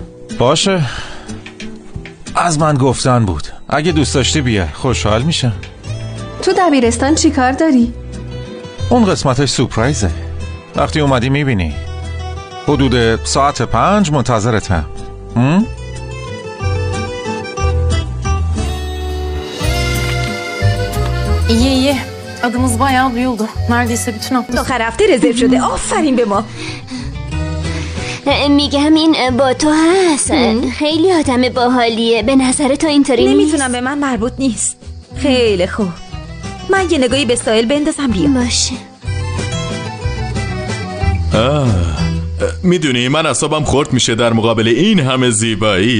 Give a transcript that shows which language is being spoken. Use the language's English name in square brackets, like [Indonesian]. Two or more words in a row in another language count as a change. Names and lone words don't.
[Persian] باشه. از من گفتن بود. اگه دوست داشتی بیا. خوشحال میشم. تو دبیرستان چی کار داری؟ اون قسمتش سورپرایزه. وقتی اومدی میبینی. حدود ساعت 5 منتظرتم. [Turkish] İyi. Adımız bayağı duyuldu. Neredeyse bütün hafta. [Persian] آخر هفته رزرو شده. آفرین به ما. میگم این با تو هست. خیلی آدم باحالیه. به نظر تو اینطوری نیست؟ نمیتونم، به من مربوط نیست. خیلی خوب. من یه نگاهی به ساحل بندازم بیا. باشه. میدونی من اعصابم خورد میشه در مقابل این همه زیبایی.